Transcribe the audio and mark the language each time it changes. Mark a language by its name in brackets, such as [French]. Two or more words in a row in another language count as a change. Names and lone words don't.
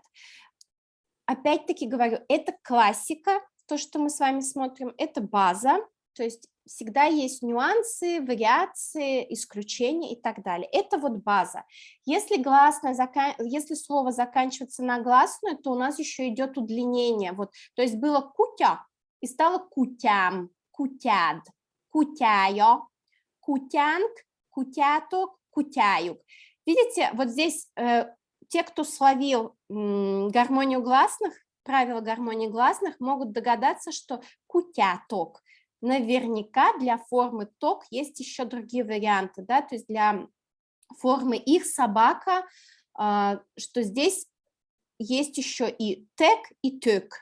[Russian] Опять-таки говорю, это классика, то, что мы с вами смотрим, это база, то есть всегда есть нюансы, вариации, исключения и так далее. Это вот база. Если слово заканчивается на гласную, то у нас еще идет удлинение. Вот, то есть было кутя и стало [Hungarian] kutyám, kutyád, kutyája, kutyánk, kutyátok, kutyájuk. [Russian] Видите, вот здесь те, кто словил гармонию гласных, правила гармонии гласных, могут догадаться, что кутяток. Наверняка для формы ток есть еще другие варианты, да, то есть для формы их собака, что здесь есть еще и тек, и тök.